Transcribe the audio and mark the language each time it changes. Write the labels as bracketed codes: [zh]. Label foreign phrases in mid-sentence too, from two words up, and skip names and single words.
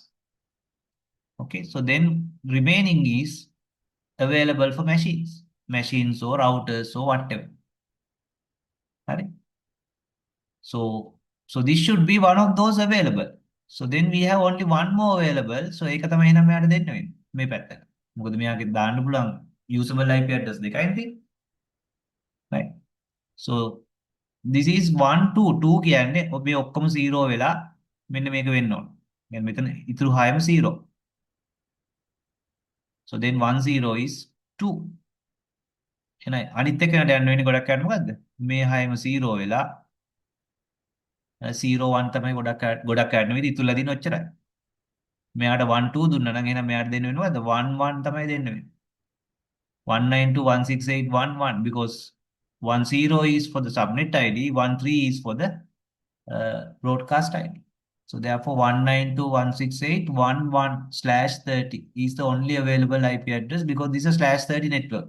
[en] Okay, so then remaining is available for machines or routers or whatever. Right? So this should be one of those available. So then we have only one more available. [si] So ඒක තමයි එහෙනම් මෙයාට දෙන්න වෙන්නේ මේ පැත්තට. මොකද මෙයාගේ දාන්න පුළුවන් [en] usable IP address [si] දෙකයි තියෙන්නේ. [en] Right? So this is [si] 1 2 2 කියන්නේ ඔබේ ඔක්කොම 0 වෙලා මෙන්න මේක වෙන්න ඕන. يعني මෙතන ඉතුරු 6ම 0. [en] So then 1 0 is 2. [si] එහෙනම් අනිත් එකකට යන්න වෙන්නේ ගොඩක් යන්න මොකද්ද? මේ 6ම 0 වෙලා 0 1 තමයි ගොඩක් යන්න වෙන්නේ ඉතුරුලා දින ඔච්චරයි. මෙයාට 1 2 දුන්නා නම් එහෙනම් මෙයාට දෙන්න වෙන්නේ මොකද්ද? 1 1 තමයි දෙන්න වෙන්නේ. [en] 192.168.1.1 because 10 is for the subnet ID, 13 is for the broadcast ID. So therefore 192.168.1.1/30 is the only available IP address because this is a /30 network.